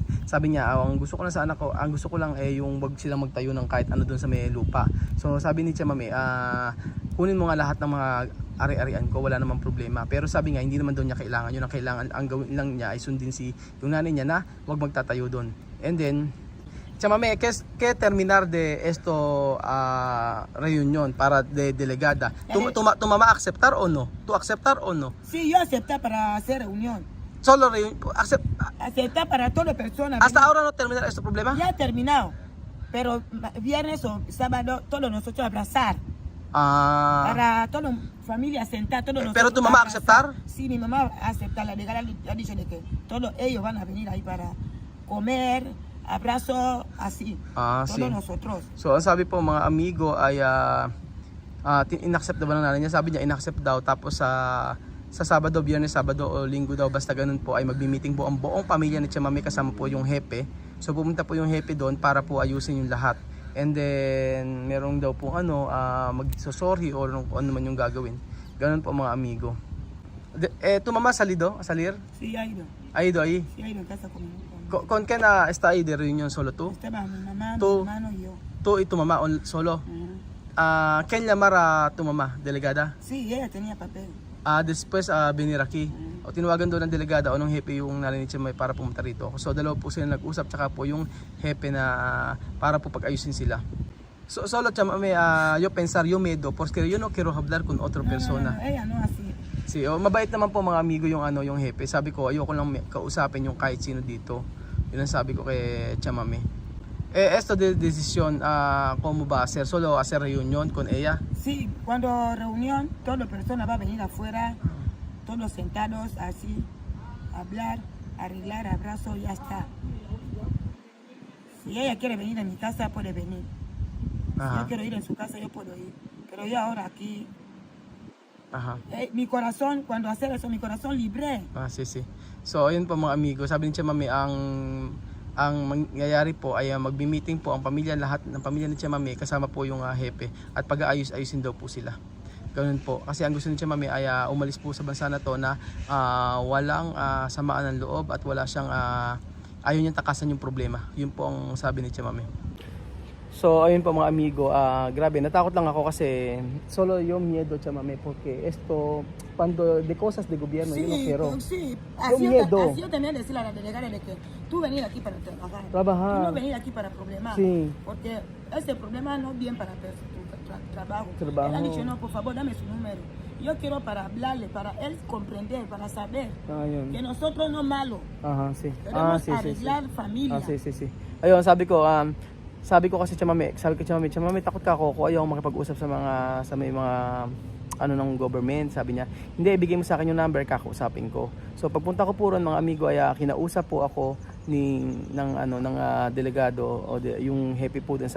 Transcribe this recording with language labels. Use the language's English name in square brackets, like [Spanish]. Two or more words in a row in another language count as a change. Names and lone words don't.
[Filipino] Sabi niya, ang gusto ko lang sa anak ko, ang gusto ko lang yung wag silang magtayo ng kahit ano doon sa may lupa. So sabi ni Chamame, kunin mo nga lahat ng mga ari-arian ko, wala namang problema. Pero sabi nga, hindi naman doon niya kailangan. Yun ang kailangan, ang gawin lang niya ay sundin yung nanay niya na wag magtatayo doon. [English] And then Chamame, [Spanish] que terminar de esto reunión para de delegada. ¿Tu mamá aceptar o no? ¿Tú aceptar o no? Sí, yo acepté para hacer reunión. Solo Acepté para todas personas. ¿Hasta ahora no terminar este problema? Ya ha terminado. Pero viernes o sábado, todos nosotros abrazar. Para toda la familia sentar, todos nosotros. ¿Pero tu mamá aceptar? Sí, mi mamá aceptar. La delegada ha dicho de que todos ellos van a venir ahí para comer. Abrazo así, todos sí. nosotros. [Filipino] So ang sabi po mga amigo ay inaccept daw ng nanay niya. Sabi niya inaccept daw, tapos sa Sabado, Biyernes, Sabado o Linggo daw, basta ganun po ay magmi-meeting po ang buong pamilya ni Chamame kasama po yung hepe. So pumunta po yung hepe doon para po ayusin yung lahat. [English] And then [Filipino] merong daw po magsosorry o ano man yung gagawin. Ganun po mga amigo. [Spanish] Tu mamá salido, a salir? Sí, ha ido. Ha ido ahí? Sí, ha ido en casa con ¿Con quién está ahí de reunión? ¿Solo tú? Estaba mi mamá, Tú. mi hermano y yo. ¿Tú y tu mamá solo? ¿Quién llamar a tu mamá? ¿Delegada? Sí, ella tenía papel. Después venir aquí. [Filipino] O tinawagan doon ng delegada o ng hepe yung narinig siya para pumunta rito. So dalawa po sila nag-usap, tsaka po yung hepe na para po pag-ayusin sila. [Spanish] So solo Chamame, yo pensar yo miedo porque yo no quiero hablar con otra persona. Ella no así. Sí, [Filipino] mabait naman po mga amigo yung yung hepe. Sabi ko ayoko lang kausapin yung kahit sino dito. Yun ang sabi ko kay Chamame. [Spanish] Esto de decisión, ¿cómo va a ser? ¿Solo hacer reunión con ella? Sí, cuando reunión, todas las personas van a venir afuera, todos sentados así, hablar, arreglar, abrazo, ya está. Si ella quiere venir a mi casa, puede venir. Si yo quiero ir en su casa, yo puedo ir. Pero yo ahora aquí, mi corazón, cuando hacer eso, mi corazón libre. Sí. [Filipino] So, ayun po mga amigo. Sabi ni Chamame, ang mangyayari po ay magbi-meeting po ang pamilya, lahat ng pamilya ni Chamame kasama po yung hepe, at pag-aayos-ayusin daw po sila. Ganun po. Kasi ang gusto ni Chamame ay umalis po sa bansa na to na walang samaan ng loob at wala siyang ayaw niyang takasan yung problema. Yun po ang sabi ni Chamame. So ayun po mga amigo, grabe natakot lang ako kasi solo yung miedo Chamame [Spanish] porque esto cuando de cosas de gobierno yo no quiero. Sí, así yo también decirle a la delegada de que tú venir aquí para trabajar. Tú no venir aquí para problemas. Sí. Porque ese problema no es bien para tu trabajo. Él ha dicho, no, por favor, dame su número. Yo quiero para hablarle, para él comprender, para saber que nosotros no malo. Sí. Queremos arreglar familia. Sí. [Filipino] Ayun, sabi ko kasi Chamame, Chamame, takot ka ako ayaw makipag-usap sa may mga ng government. Sabi niya, hindi, ibigay mo sa akin yung number, kakausapin ko. So pagpunta ko po ron mga amigo ay kinausap po ako ng delegado o yung hepe po din.